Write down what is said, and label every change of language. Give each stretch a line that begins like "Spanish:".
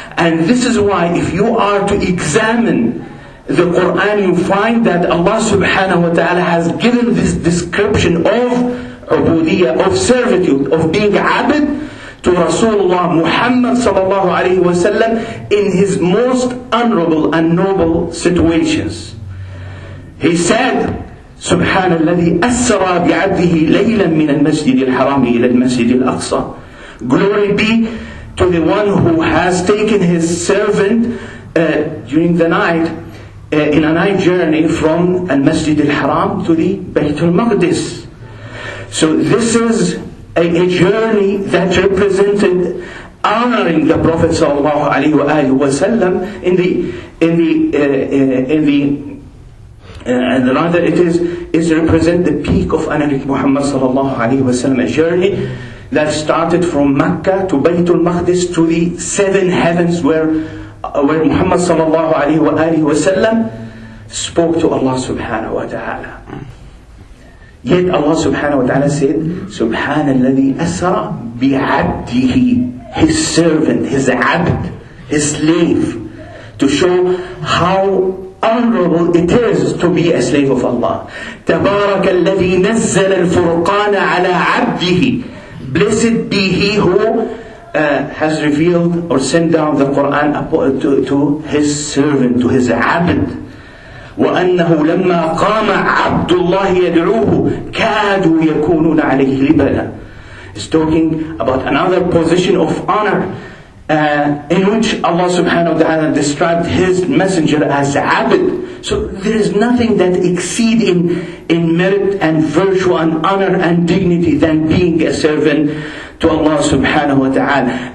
English: And this is why, if you are to examine the Quran, you find that Allah subhanahu wa ta'ala has given this description of ubudiyya, of servitude, of being abd, to Rasulullah Muhammad sallallahu alayhi wa sallam in his most honorable and noble situations.
Arabic: He said, سبحان الذي أسرى بعبده ليلا من المسجد الحرام إلى المسجد الأقصى.
English: Glory be to the one who has taken his servant during the night, in a night journey from Al-Masjid Al-Haram to the Bayt Al-Maqdis. So this is a journey that represented honoring the Prophet sallallahu alaihi wasallam and rather it is represent the peak of Anabi Muhammad sallallahu alaihi wasallam, a journey that started from Mecca to Baytul Maqdis to the seven heavens where Muhammad sallallahu alaihi wasallam spoke to Allah subhanahu wa ta'ala. Yet Allah subhanahu wa ta'ala said,
Arabic: Subhanalladhi asra bi'abdihi,
English: His servant, His abd, His slave, to show how honorable it is to be a slave of Allah.
Arabic: تبارك الذي نزل الفرقان على عبده.
English: Blessed be He who has revealed or sent down the Quran to His servant, to His abd.
Arabic: وأنه لما قام عبد الله يدعوه كادوا يكونون عليه لبدا.
English: It's talking about another position of honor in which Allah subhanahu wa ta'ala described His messenger as abd. So there is nothing that exceeds in merit and virtue and honor and dignity than being a servant to Allah subhanahu wa ta'ala.